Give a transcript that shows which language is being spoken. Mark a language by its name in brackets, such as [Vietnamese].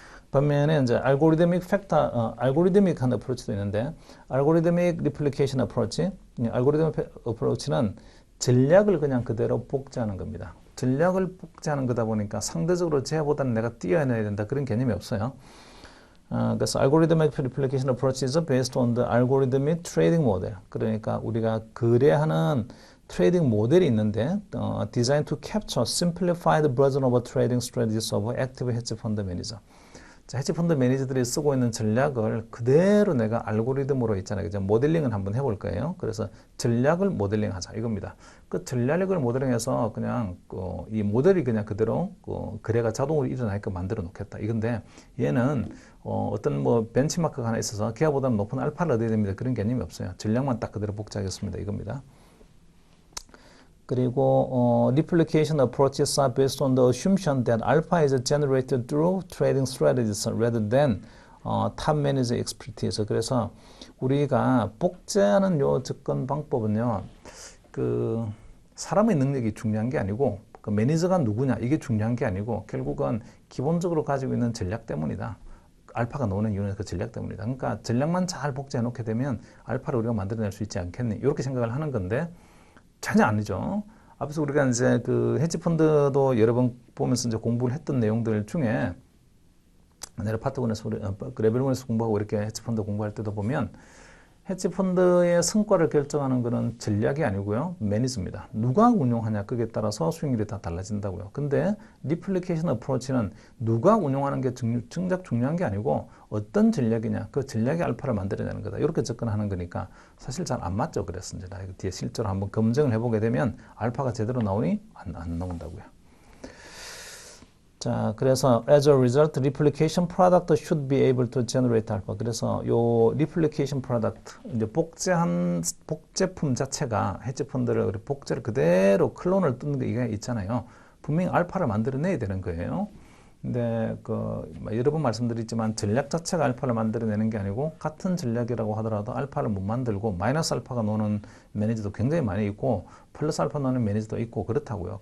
[Korean] 반면에 이제 알고리즘익한 어프로치도 있는데, 알고리즘익 리플리케이션 어프로치, 알고리즘익 어프로치는 전략을 그냥 그대로 복제하는 겁니다. 전략을 복제하는 거다 보니까 상대적으로 쟤보다는 내가 뛰어내야 된다 그런 개념이 없어요. 그래서 [English] algorithmic replication approach is based on the algorithmic trading model. [Korean] 그러니까 우리가 거래하는 트레이딩 모델이 있는데 [English] designed to capture simplified version of trading strategies of active hedge fund manager. [Korean] 자, 헤지펀드 매니저들이 쓰고 있는 전략을 그대로 내가 알고리즘으로 있잖아요. 그죠? 모델링을 한번 해볼 거예요. 그래서 전략을 모델링하자 이겁니다. 그 전략을 모델링해서 그냥 이 모델이 그냥 그대로 거래가 자동으로 일어나게끔 만들어 놓겠다. 이건데 얘는 어떤 뭐 벤치마크가 하나 있어서 걔보다는 높은 알파를 얻어야 됩니다. 그런 개념이 없어요. 전략만 딱 그대로 복제하겠습니다. 이겁니다. 그리고 [English] replication approaches are based on the assumption that alpha is generated through trading strategies rather than top manager expertise. [Korean] 그래서 우리가 복제하는 요 접근 방법은요, 그 사람의 능력이 중요한 게 아니고 그 매니저가 누구냐 이게 중요한 게 아니고 결국은 기본적으로 가지고 있는 전략 때문이다. 알파가 나오는 이유는 그 전략 때문이다. 그러니까 전략만 잘 복제해 놓게 되면 알파를 우리가 만들어낼 수 있지 않겠니? 이렇게 생각을 하는 건데 전혀 아니죠. 앞서 우리가 이제 그 헤지펀드도 여러 번 보면서 이제 공부를 했던 내용들 중에 내가 파트원에서 그 레벨원에서 공부하고 이렇게 헤지펀드 공부할 때도 보면 헤지펀드의 성과를 결정하는 것은 전략이 아니고요. 매니저입니다. 누가 운용하냐 그에 따라서 수익률이 다 달라진다고요. 근데 리플리케이션 어프로치는 누가 운용하는 게 정작 중요한 게 아니고 어떤 전략이냐 그 전략의 알파를 만들어내는 거다. 이렇게 접근하는 거니까 사실 잘 안 맞죠. 그래서 이제 뒤에 실제로 한번 검증을 해보게 되면 알파가 제대로 나오니 안 나온다고요. 자, 그래서 [English] as a result, replication product should be able to generate alpha. [Korean] 그래서 요 replication product, 이제 복제품 자체가 헤지펀드를 복제를 그대로 클론을 뜯는 게 이게 있잖아요. 분명히 알파를 만들어내야 되는 거예요. 근데 여러 번 말씀드렸지만 전략 자체가 알파를 만들어내는 게 아니고 같은 전략이라고 하더라도 알파를 못 만들고 마이너스 알파가 노는 매니저도 굉장히 많이 있고 플러스 알파 노는 매니저도 있고 그렇다고요.